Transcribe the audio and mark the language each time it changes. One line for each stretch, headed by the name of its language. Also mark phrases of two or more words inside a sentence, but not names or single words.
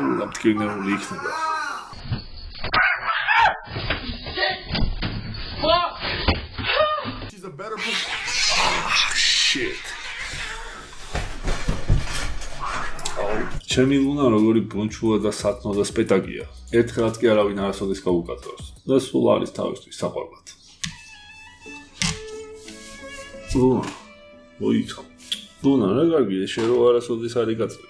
Georgian: მტკივნეული იქნება.
English: She's a better person. Shit.
Georgian: ჩემი ლუნა როგორი ბუნჩუა და სათნო და სპეტაკია. ერთხელაც კი არავინ არასოდეს გაუკაცრავს. და სულ არის თავისთვის საყვარლად. ლუნა, მოიქცა. ლუნა, რა კარგია, შენ რო არასოდეს არ იკაცრები.